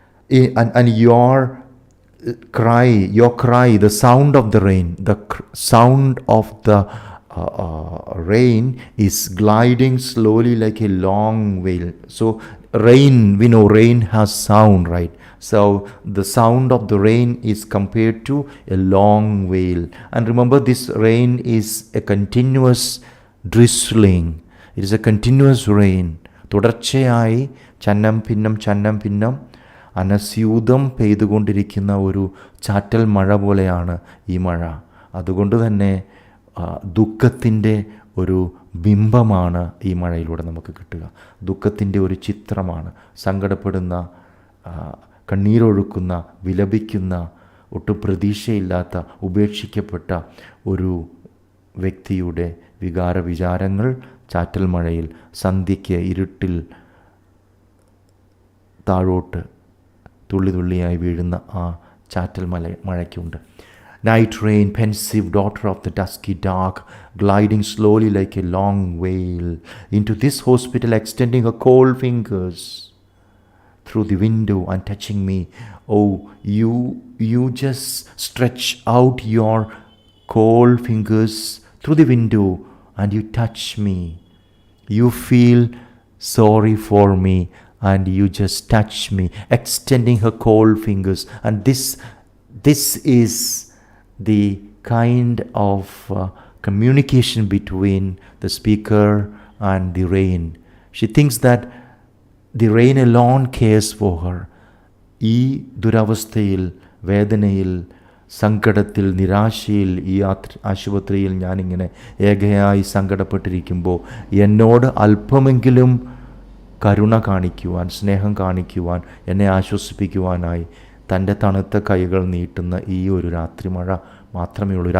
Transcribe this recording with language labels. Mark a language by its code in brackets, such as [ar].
[en] And your cry, the sound of the rain, sound of the rain is gliding slowly like a long veil. So rain, we know rain has sound, right? So the sound of the rain is compared to a long veil. And remember, this rain is a continuous drizzling. It is a continuous rain. [ml] തുടർച്ചയായി ചന്നം ഭിന്നം അനസ്യൂതം പെയ്തുകൊണ്ടിരിക്കുന്ന ഒരു ചാറ്റൽ മഴ പോലെയാണ് ഈ മഴ. അതുകൊണ്ട് തന്നെ ദുഃഖത്തിൻ്റെ ഒരു ബിംബമാണ് ഈ മഴയിലൂടെ നമുക്ക് കിട്ടുക. ദുഃഖത്തിൻ്റെ ഒരു ചിത്രമാണ്. സങ്കടപ്പെടുന്ന, കണ്ണീരൊഴുക്കുന്ന, വിലപിക്കുന്ന, ഒട്ടും പ്രതീക്ഷയില്ലാത്ത, ഉപേക്ഷിക്കപ്പെട്ട ഒരു വ്യക്തിയുടെ വികാരവിചാരങ്ങൾ ചാറ്റൽ മഴയിൽ, സന്ധ്യയ്ക്ക് ഇരുട്ടിൽ താഴോട്ട് തുള്ളി തുള്ളിയായി വീഴുന്ന ആ ചാറ്റൽ മഴയ്ക്കുണ്ട്. [en] Night rain, pensive daughter of the dusky dark, gliding slowly like a long veil into this hospital, extending her cold fingers through the window and touching me. Oh, you just stretch out your cold fingers through the window and you touch me. You feel sorry for me and you just touch me, extending her cold fingers. And this is the kind of communication between the speaker and the rain. She thinks that the rain alone cares for her. [ml] ഈ ദുരവസ്ഥയിൽ, വേദനയിൽ, സങ്കടത്തിൽ, നിരാശയിൽ, ഈ ആശുപത്രിയിൽ ഞാനിങ്ങനെ ഏകയായി സങ്കടപ്പെട്ടിരിക്കുമ്പോൾ എന്നോട് അല്പമെങ്കിലും കരുണ കാണിക്കുവാൻ, സ്നേഹം കാണിക്കുവാൻ, എന്നെ ആശ്വസിപ്പിക്കുവാനായി തൻ്റെ തണുത്ത കൈകൾ നീട്ടുന്ന ഈ ഒരു രാത്രിമഴ മാത്രമേ ഉള്ളൂ.